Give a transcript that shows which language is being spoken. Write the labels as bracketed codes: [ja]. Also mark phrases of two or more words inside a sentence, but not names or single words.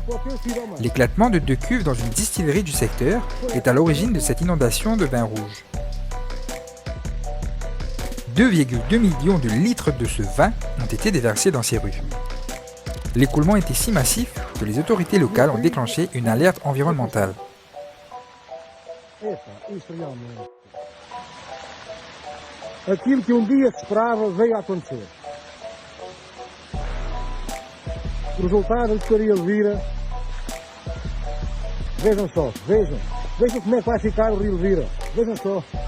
[fr] L'éclatement de deux cuves dans une distillerie du secteur est à l'origine de cette inondation de vin rouge. 2,2 millions de litres de ce vin ont été déversés dans ces rues. L'écoulement était si massif que les autorités locales ont déclenché une alerte environnementale. [pt] Aquilo que dia se esperava veio a acontecer. O resultado de Rio Elvira, vejam só, vejam como é que vai ficar o Rio Elvira, vejam só.